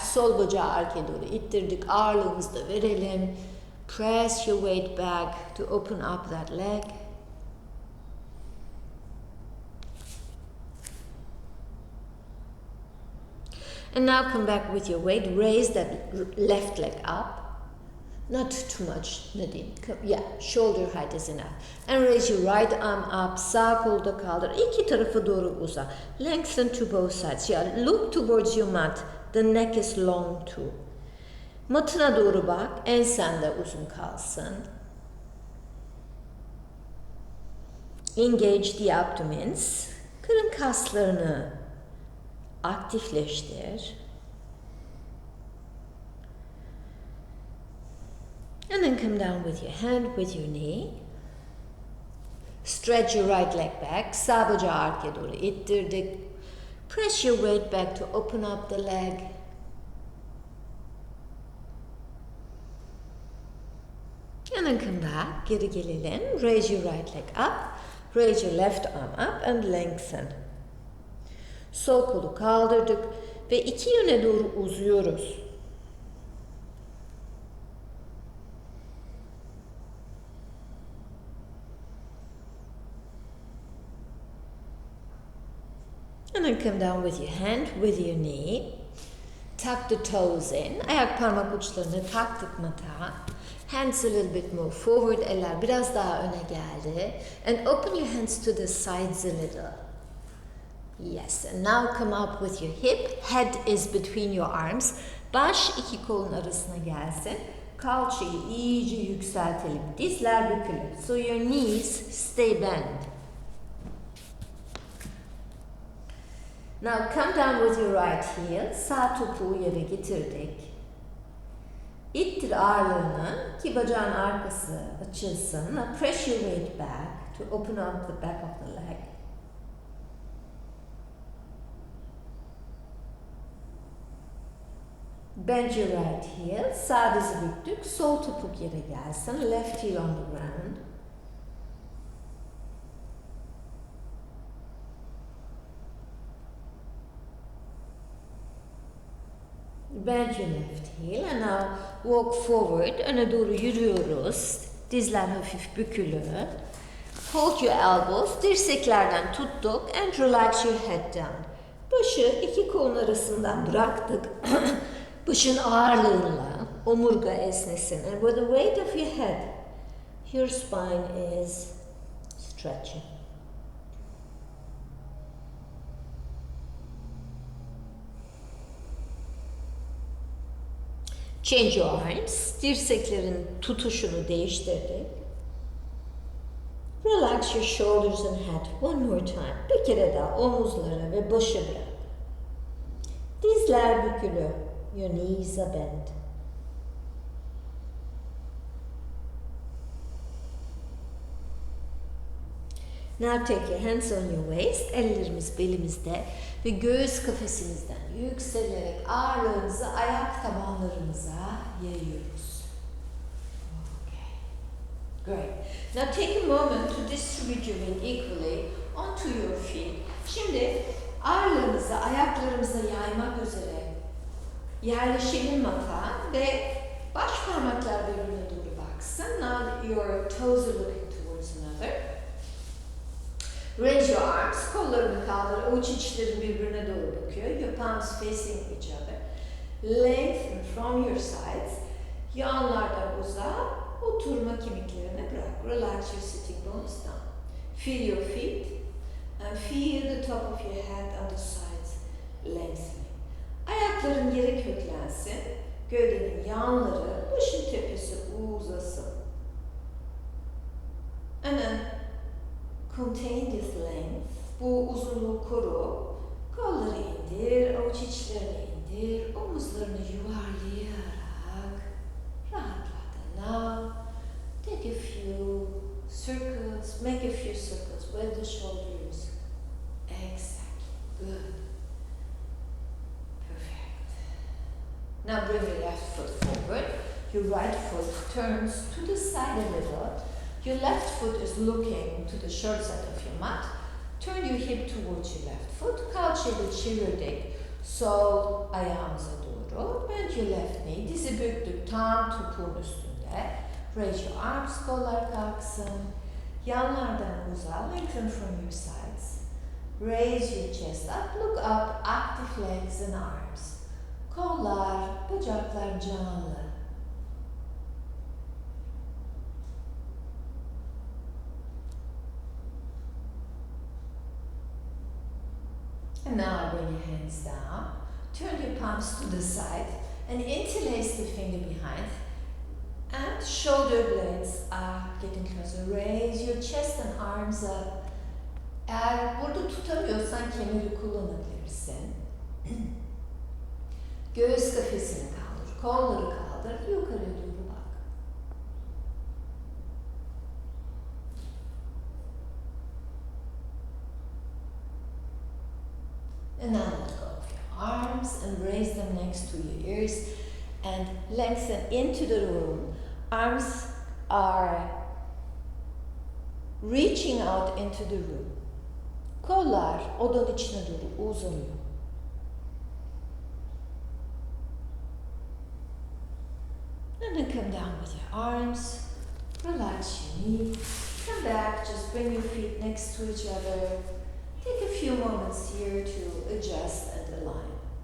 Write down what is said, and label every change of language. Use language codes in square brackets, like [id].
[tr] Sol bacağı arkaya doğru ittirdik. Ağırlığımızı da verelim. [en] Press your weight back to open up that leg. And now come back with your weight. Raise that left leg up. Not too much, Nadine. Yeah, shoulder height is enough. And raise your right arm up. [tr] Sağ kolu da kaldır. İki tarafa doğru uza. [en] Lengthen to both sides. Yeah, look towards your mat. The neck is long too. [tr] Matına doğru bak. Ensen de uzun kalsın. [en] Engage the abdomens. [tr] Karın kaslarını aktifleştir. [en] And then come down with your hand, with your knee. Stretch your right leg back. [tr] Sağ bacağı arkaya doğru ittirdik. [en] Press your weight back to open up the leg. And then come back, [tr] geri gelelim. [en] Raise your right leg up. Raise your left arm up and lengthen. [tr] Sol kolu kaldırdık ve iki yöne doğru uzuyoruz. [en] And then come down with your hand, with your knee. Tuck the toes in. [tr] Ayak parmak uçlarını taktık mata. [en] Hands a little bit more forward. [tr] Eller biraz daha öne geldi. [en] And open your hands to the sides a little. Yes. And now come up with your hip. Head is between your arms. [tr] Baş iki kolun arasına gelsin. Kalçayı iyice yükseltelim. Dizler bükülü. [en] So your knees stay bent. Now come down with your right heel. [tr] Sağ topuğu yere getirdik. İttir ağırlığını ki bacağın arkası açılsın. [en] Now press your weight back to open up the back of the leg. Bend your right heel. [tr] Sağ dizi büktük. Sol topuk yere gelsin. [en] Left heel on the ground. Bend your left heel and now walk forward. [tr] Öne doğru yürüyoruz. Dizler hafif bükülü. [en] Hold your elbows. [tr] Dirseklerden tuttuk [en] and relax your head down. [tr] Başı iki kolun arasından bıraktık. Başın ağırlığıyla omurga esnesin. [en] And with the weight of your head, your spine is stretching. Change your arms. [tr] Dirseklerin tutuşunu değiştirdik. [en] Relax your shoulders and head one more time. [tr] Bir kere daha omuzları ve başı bırak. Dizler bükülü. [en] Your knees are bent. Now take your hands on your waist. [tr] Ellerimiz belimizde ve göğüs kafesimizden yükselerek ağırlığımızı ayak tabanlarımıza yayıyoruz. [en] Okay. Great. Now take a moment to distribute your weight equally onto your feet. [tr] Şimdi Ağırlığımızı ayaklarımıza yaymak üzere yerleşelim mata ve baş parmaklar birbirine doğru baksın. [en] Now your toes are looking towards another. Raise your arms. [tr] Kollarını kaldır. Avuç içleri birbirine doğru bakıyor. [en] Your palms facing each other. Lengthen from your sides. [tr] Yanlardan uza. Oturma kemiklerini bırak. [en] Relax your sitting bones down. Feel your feet. And feel the top of your head and the sides lengthening. [tr] Ayakların yere köklensin. Gövdenin yanları, başın tepesi uzasın. [en] And then contain this length. [tr] Bu uzunluğu koru. Kolları indir, avuç içlerini indir. Omuzlarını yuvarlayarak rahatla. [en] Now take a few circles, make a few circles with the shoulders. Exactly. Good. Perfect. Now bring your left foot forward. Your right foot turns to the side a little. Your left foot is looking to the short side of your mat. Turn your hip towards your left foot. [tr] Kalçayı çevirdik. Sol ayağımıza doğru. [en] Bend your left knee. [tr] Dizi büktük tam topuğun üstünde. [en] Raise your arms. [tr] Kollar kalksın. Yanlardan uza. [en] Lengthen from your sides. Raise your chest up. Look up. Active legs and arms. [tr] Kollar, bacaklar canlı. [en] And now bring your hands down. Turn your palms to the side and interlace the finger behind. And shoulder blades are getting closer. Raise your chest and arms up. [tr] Eğer burada tutamıyorsan kemeri kullanabilirsin. Göğüs kafesini kaldır. Kolları kaldır. Yukarıya doğru bak. [en] And now let go of your arms and raise them next to your ears and lengthen into the room. Arms are reaching out into the room. [tr] Kollar odanın içine doğru uzanıyor. [en] And then come down with your arms. Relax your knee. Come back. Just bring your feet next to each other. Take a few moments here to adjust and align.